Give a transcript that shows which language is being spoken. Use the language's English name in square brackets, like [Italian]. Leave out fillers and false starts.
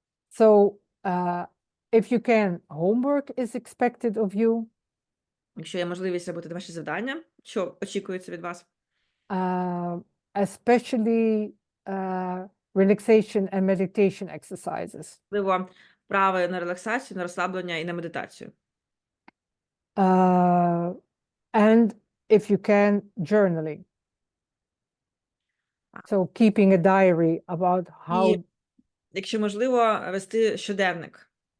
[English] So if you can, homework is expected of you. [Ukrainian] Якщо є можливість робити домашні завдання, що очікується від вас? [English] Especially relaxation and meditation exercises. [Ukrainian] Можливо, вправи на релаксацію, на розслаблення і на медитацію. [English] And if you can, journaling. So keeping a diary about how. [Ukrainian] І, якщо можливо, вести щоденник.